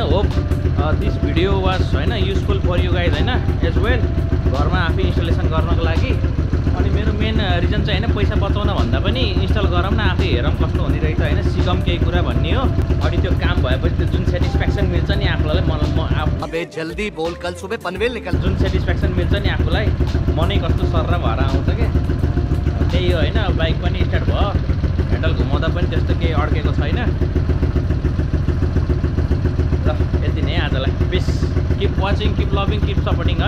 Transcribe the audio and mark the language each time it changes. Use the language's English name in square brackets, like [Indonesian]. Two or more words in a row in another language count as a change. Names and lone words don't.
[English] hope this video was होइन useful for you guys होइन, as well [Nepali] घरमा आफै इन्स्टलेसन गर्नको लागि। अनि मेरो [English] main reason [Nepali] चाहिँ होइन पैसा बचाउन भन्दा पनि इन्स्टल गरौँ न, आफै हेरौँ कस्तो हुने रहेछ होइन, सिकौँ केही कुरा भन्ने हो। अनि त्यो काम भएपछि त्यो जुन सेटिस्फ्याक्सन मिल्छ नि आफूलाई, [Hindi] अबे जल्दी बोल, कल सुबह पनवेल निकल। [Nepali] जुन सेटिस्फ्याक्सन मिल्छ नि आफूलाई, मनै कस्तो सर्र भएर आउँछ क्या, त्यही हो होइन। बाइक पनि स्टार्ट भयो, ह्यान्डल घुमाउँदा पनि त्यस्तो केही अड्केको छैन। ल यति नै आजलाई, [English] peace, keep watching, keep loving, keep supporting [Nepali] है।